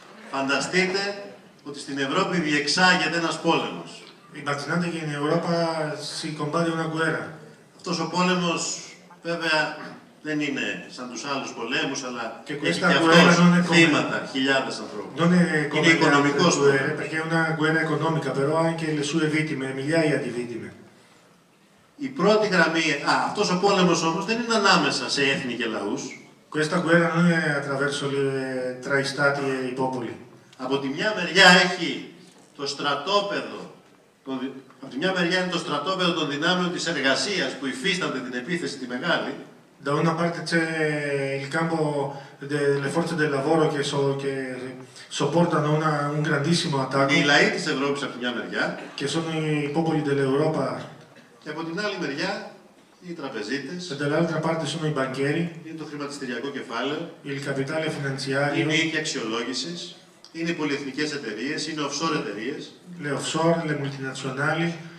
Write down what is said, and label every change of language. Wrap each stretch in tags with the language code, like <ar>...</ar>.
<el>Φανταστείτε ότι στην Ευρώπη διεξάγεται ένας πόλεμος.</el> <it>Immaginate che in Europa si combatte una guerra.</it> <el>Αυτός ο πόλεμος βέβαια δεν είναι σαν τους άλλους πολέμους, αλλά έχει και αυτός θύματα, χιλιάδες ανθρώπους. Είναι οικονομικός πόλεμος.</el> <it>Perché è una guerra economica, però anche le sue vittime, migliaia di vittime.</it> <el>Η πρώτη γραμμή, αυτός ο πόλεμος όμως δεν είναι ανάμεσα σε έθνη και λαούς.</el> <it>Questa guerra non è attraverso tra i stati e i popoli.</it> <el>Από τη μια μεριά έχει το στρατόπεδο, από τη μια μεριά είναι το στρατόπεδο των δυνάμεων της εργασίας που υφίστανται την επίθεση τη μεγάλη.</el> <it>Da una parte c'è il campo delle forze del lavoro che sopportano un grandissimo attacco.</it> <el>Οι λαοί της Ευρώπης από τη μια μεριά.</el> <it>Che sono i popoli dell'Europa.</it> <el>Και από την άλλη μεριά οι τραπεζίτες.</el> <it>E dall'altra parte sono i banchieri.</it> <el>Είναι το χρηματιστηριακό κεφάλαιο.</el> <it>Il capitale finanziario.</it> <el>Είναι οι οίκοι αξιολόγησης. Είναι οι πολυεθνικές εταιρείες. Είναι offshore εταιρείες.</el> <it>Le offshore, le multinazionali.</it>